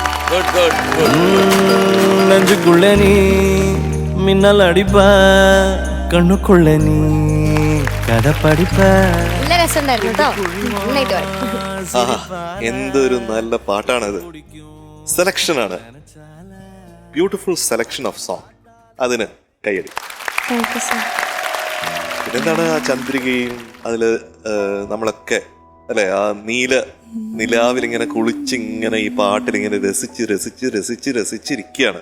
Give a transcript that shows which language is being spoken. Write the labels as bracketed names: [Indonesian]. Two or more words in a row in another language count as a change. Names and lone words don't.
[English] good good good. [Tamil] நெஞ்சுக்குள்ள நீ மின்னல் அடிப்ப கண்ணுக்குள்ள நீ கதை படிப்ப [Malayalam] നല്ല രസമുണ്ടായിരുന്നു കേട്ടോ. നന്നായിട്ട് പാടി. ആഹാ, എന്തൊരു നല്ല പാട്ടാണത്. സെലക്ഷനാണ്, [English] beautiful selection of song. [Malayalam] അതിന് കൈയടി. [English] thank you sir. [Malayalam] പിന്നെന്താണ് ആ ചന്ദ്രികയും അതില് നമ്മളൊക്കെ അല്ലെ ആ നിലാവിലിങ്ങനെ കുളിച്ചിങ്ങനെ ഈ പാട്ടിലിങ്ങനെ രസിച്ചിരിക്കുകയാണ്.